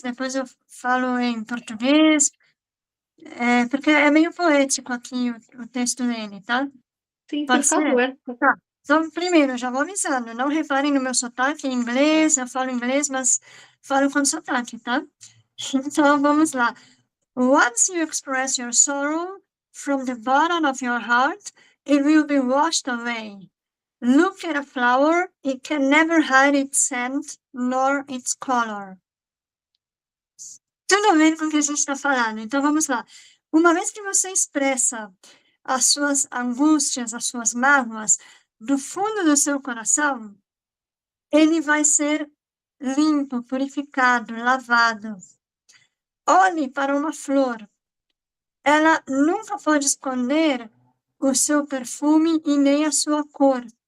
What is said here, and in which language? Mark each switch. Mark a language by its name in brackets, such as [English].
[Portuguese] Depois eu falo em português? Porque é meio poético aqui o texto dele, tá? Sim, por Pode ser? favor. Tá. Então, primeiro, já vou avisando, não reparem no meu sotaque em inglês, eu falo inglês, mas falo com sotaque, tá? Então, vamos lá. [English] Once you express your sorrow from the bottom of your heart, it will be washed away. Look at a flower, it can never hide its scent nor its color. [Portuguese] Tudo a ver com o que a gente está falando. Então, vamos lá. Uma vez que você expressa as suas angústias, as suas mágoas, do fundo do seu coração, ele vai ser limpo, purificado, lavado. Olhe para uma flor. Ela nunca pode esconder o seu perfume e nem a sua cor.